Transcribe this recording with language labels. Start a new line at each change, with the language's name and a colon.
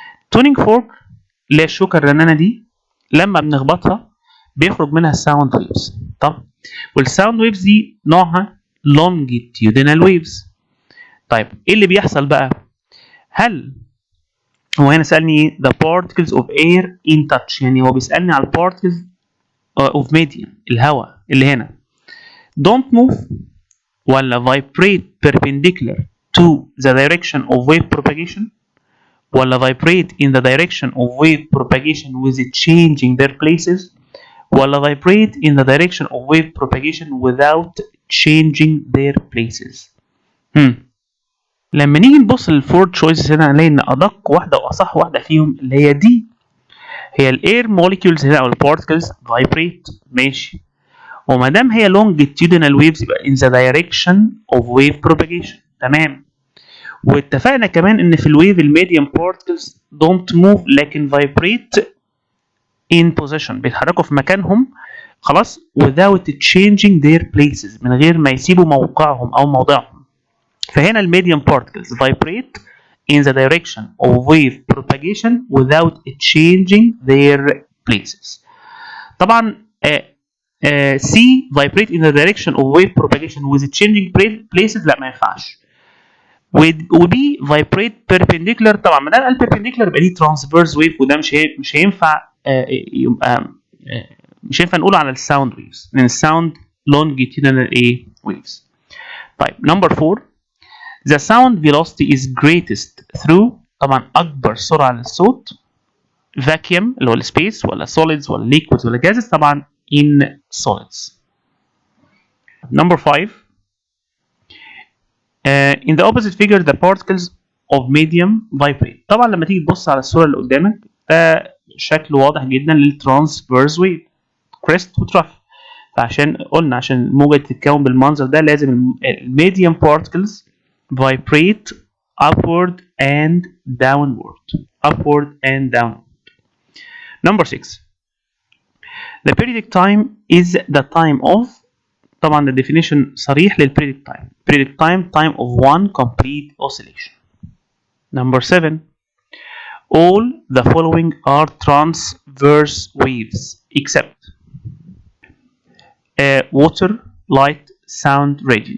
Arabic: tuning fork اللي هي الشوكة الرنانة دي لما بنخبطها بيخرج منها الساوند ويفز. طب
English: والساوند ويفز
Arabic: دي نوعها
English: longitudinal waves.
Arabic: طيب ايه اللي بيحصل بقى؟ هل هو هنا سألني
English: the particles of air in touch،
Arabic: يعني هو بيسألني على
English: particles of medium
Arabic: الهواء اللي هنا don't move ولا
English: vibrate perpendicular to the direction of wave propagation
Arabic: ولا
English: vibrate in the direction of wave propagation with changing their places ولا vibrate in the direction of wave propagation without changing their places.
Arabic: لما نيجي نبص للفور تشويسز هنا هنلاقي ان ادق واحده واصح واحده فيهم اللي هي دي، هي الاير موليكيولز هنا او البارتكلز vibrate. ماشي، وما دام هي
English: longitudinal waves يبقى in the direction of wave propagation.
Arabic: تمام. واتفقنا كمان ان في الويف الميديم بارتكلز don't move لكن
English: vibrate in position،
Arabic: بيتحركوا في مكانهم خلاص
English: without changing their places،
Arabic: من غير ما يسيبوا موقعهم او موضعهم. فهنا الميديم
English: particles vibrate in the direction of wave propagation without changing their places. طبعا C vibrate in the direction of wave propagation with changing places
Arabic: لا ما ينفعش. وB
English: vibrate perpendicular،
Arabic: طبعا ما دام perpendicular يبقى دي
English: transverse wave،
Arabic: وده مش هينفع يبقى مش هينفع نقوله على الساوند ويفز لان الساوند
English: longitudinal waves. طيب number 4 the sound velocity is greatest through،
Arabic: طبعا اكبر سرعه للصوت
English: vacuum
Arabic: اللي هو السبيس
English: ولا solids ولا liquids ولا gases، طبعا in solids. number 5 in the opposite figure the particles of medium vibrate.
Arabic: طبعا لما تيجي تبص على الصوره اللي قدامك ده شكل واضح جدا للترانسفيرس ويف كريست وتراف. فعشان قلنا عشان الموجة تتكون بالمنظر ده لازم الميديم بارتكلز
English: vibrate upward and downward. upward and downward. number 6 the periodic time is the time of،
Arabic: طبعا
English: the definition صريح للperiodic time. periodic time of one complete oscillation. number 7 all the following are transverse waves except water, light, sound, radio.